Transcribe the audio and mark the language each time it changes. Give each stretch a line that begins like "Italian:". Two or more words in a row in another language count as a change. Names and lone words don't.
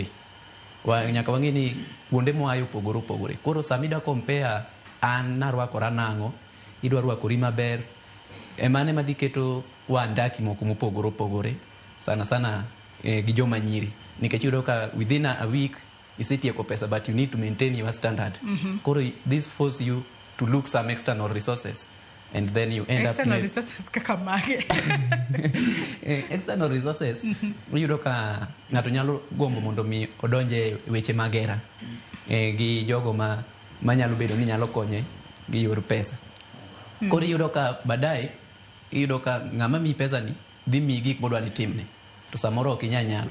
Luo (Kenya and Tanzania): Nyaka wang'e ni kuonde moayo opogore. Koro samida compare an narwakora nang'o, idwa rwakori maber. Emane madhi keto wandaki moko mopogore sana gi joma nyiri nikech yudo ka
English: within a week
Luo (Kenya and Tanzania): isetieko pesa
English: but you need to maintain your standard. Koro this force you to look some external resources and then you end external resources
Luo (Kenya and Tanzania): kaka mage.
English: External resources
Luo (Kenya and Tanzania): yudo ka ng'ato nyalo gombo mondo mi odonje weche magera gi jogo manyalo bedo ni nyalo konye gi yor pesa. Koro yudo ka baadaye iyudo ka ng'ama mi pesa ni dhi mi gik modwa ni timne to samoro ok inyalo.